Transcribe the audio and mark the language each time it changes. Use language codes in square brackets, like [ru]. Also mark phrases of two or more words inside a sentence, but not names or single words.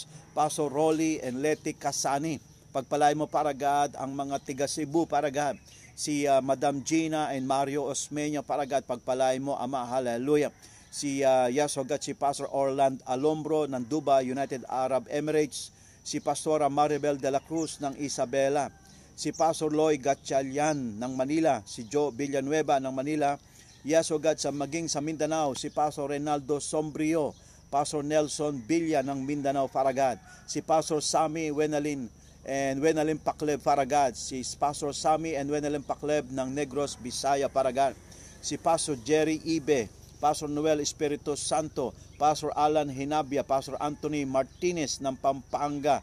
[tl] Pastor Rolly and Leti Kasani. Pagpalain mo, [en] Father God, [tl] ang mga tiga Cebu, [en] Father God. [tl] Si Madam Gina and Mario Osmeña, [en] Father God, [tl] pagpalain mo, Ama, hallelujah. Si [en] yes, O God, [tl] si Pastor Orland Alombro ng Dubai, United Arab Emirates. Si Pastora Maribel de la Cruz ng Isabela, si Pastor Loy Gatchalian ng Manila, si Joe Villanueva ng Manila. [en] Yes, O God, [tl] sa Mindanao, si Pastor Renaldo Sombrio, Pastor Nelson Villa ng Mindanao, Faragad, si Pastor Sammy Wenalin and Wenalin Pakleb, Faragad, si Pastor Sammy and Wenalin Pakleb ng Negros, Bisaya, Faragad, si Pastor Jerry Ibe, Pastor Noel Espiritu Santo, Pastor Alan Hinabia, Pastor Anthony Martinez ng Pampanga.